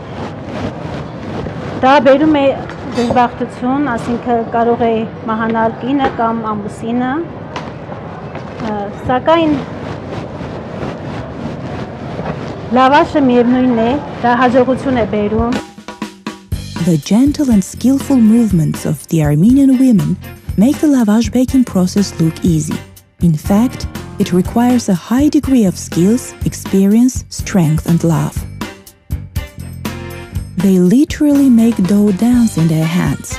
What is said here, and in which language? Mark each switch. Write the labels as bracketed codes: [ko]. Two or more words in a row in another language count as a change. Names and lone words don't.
[hy] Դա բերում է դժբախտություն, ասինքն կարող է մահանալ կինը կամ ամուսինը։ Սակայն Լավաշը միևնույնն է, դա հաջողություն է բերում։ [en] The gentle and skillful movements of the Armenian women make the lavash baking process look easy. In fact, it requires a high degree of skills, experience, strength, and love. They literally make dough dance in their hands.